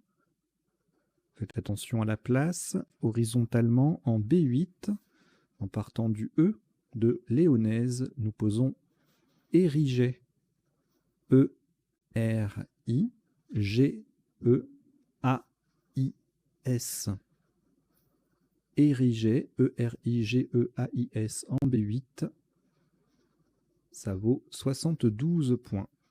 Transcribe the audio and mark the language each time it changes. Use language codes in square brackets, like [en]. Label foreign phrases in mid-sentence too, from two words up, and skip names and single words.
[fr] Faites attention à la place. Horizontalement en B8, en partant du E de Léonaise, nous posons Ériget. E-R-I-G-E-A-I-S. Ériget, E-R-I-G-E-A-I-S en B8. Ça vaut 72 points.